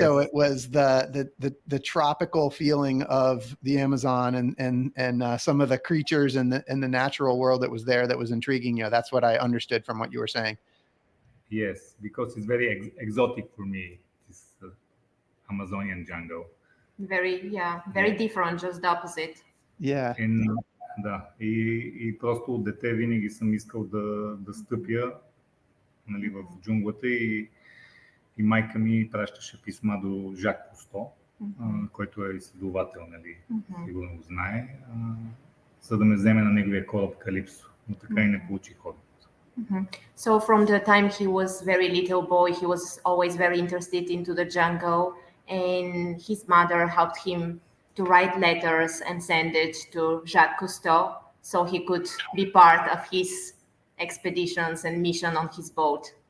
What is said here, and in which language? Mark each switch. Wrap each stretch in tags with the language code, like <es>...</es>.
<en>so it was the tropical feeling of the Amazon and some of the creatures in the natural world that was there that was intriguing you. That's what I understood from what you were saying. Yes, because it's very exotic for me, this Amazonian jungle. Very different, just the opposite. Yeah.</en> <bg>Да, и просто от дете винаги съм искал да стъпя, нали, в джунглата и майка ми пращаше писма до Жак Кусто, който е изследовател, нали, сигурно го знае, за да ме вземе на неговия кораб Калипсо, но така и не получих отговор.</bg> <en>So from the time he was very little boy, he was always very interested into the jungle, and his mother helped him to write letters and send it to Jacques Cousteau so he could be part of his expeditions and mission on his boat.</en>